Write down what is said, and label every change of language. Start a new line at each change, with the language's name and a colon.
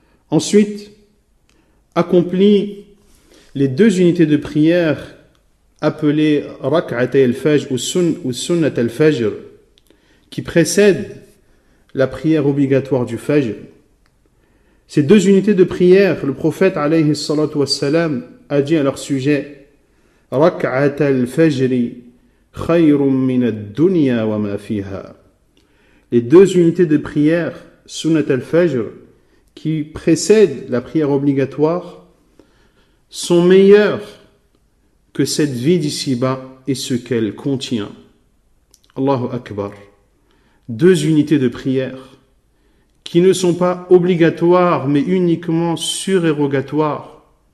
French: Ensuite, accomplis les 2 unités de prière appelées Rak'atay al-Fajr ou Sunnat al-Fajr qui précèdent la prière obligatoire du Fajr. Ces 2 unités de prière, le prophète alayhi salatu wassalam a dit à leur sujet
Arabic: ركعة الفجر خير من الدنيا وما فيها.
French: Les deux unités de prière, sunnat al-fajr, qui précèdent la prière obligatoire, sont meilleures que cette vie d'ici-bas et ce qu'elle contient. Allahu Akbar. Deux unités de prière qui ne sont pas obligatoires mais uniquement surérogatoires.